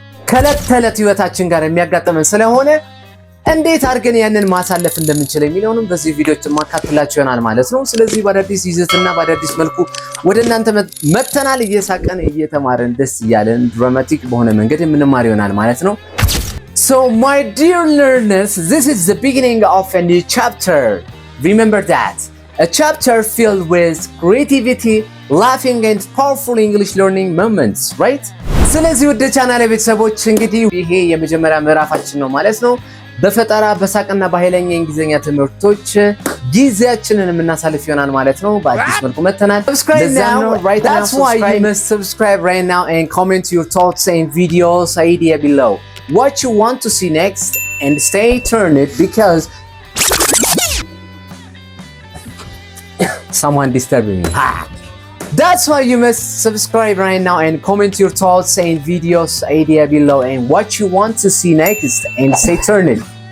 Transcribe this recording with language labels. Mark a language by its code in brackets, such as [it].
[am] ከዕለት ተዕለት ህይወታችን ጋር የሚያጋጥመን ስለሆነ እንዴት አድርገን ያንን ማሳለፍ እንደምንችል የሚለውንም በዚህ ቪዲዮች ማካተላችሁ ይሆናል ማለት ነው። ስለዚህ በአዳዲስ ይዘትና በአዳዲስ መልኩ ወደ እናንተ መተናል። እየሳቀን እየተማረን ደስ እያለን ድራማቲክ በሆነ መንገድ የምንማር ይሆናል ማለት ነው። [en] So my dear learners, this is the beginning of a new chapter. Remember that. A chapter filled with creativity, laughing and powerful English learning moments, right? [am] ስለዚህ ወደ ቻናሌ ቤተሰቦች እንግዲህ ይሄ የመጀመሪያ ምዕራፋችን ነው ማለት ነው። በፈጠራ በሳቅና በኃይለኛ የእንግሊዝኛ ትምህርቶች ጊዜያችንን የምናሳልፍ ይሆናል ማለት ነው። በአዲስ መልኩ መተናል። [en] Subscribe now. That's why you must subscribe right now and comment your thoughts and videos idea below. What you want to see next and stay tuned because someone disturbing me. That's why you must subscribe right now and comment your thoughts and videos idea below and what you want to see next and stay tuned.